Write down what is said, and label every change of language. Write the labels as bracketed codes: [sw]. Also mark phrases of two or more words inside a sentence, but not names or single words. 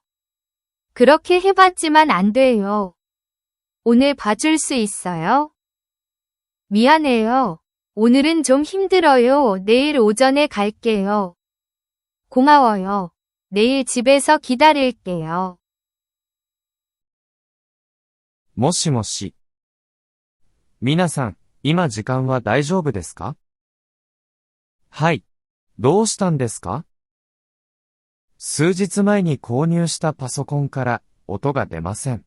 [ko] 그렇게 해봤지만 안 돼요. 오늘 봐줄 수 있어요? 미안해요. 오늘은 좀 힘들어요. 내일 오전에 갈게요. 고마워요. 내일 집에서 기다릴게요. [ja] もしもし。皆さん、今時間は大丈夫ですか？はい。どうしたんですか？数日前に購入したパソコンから音が出ません。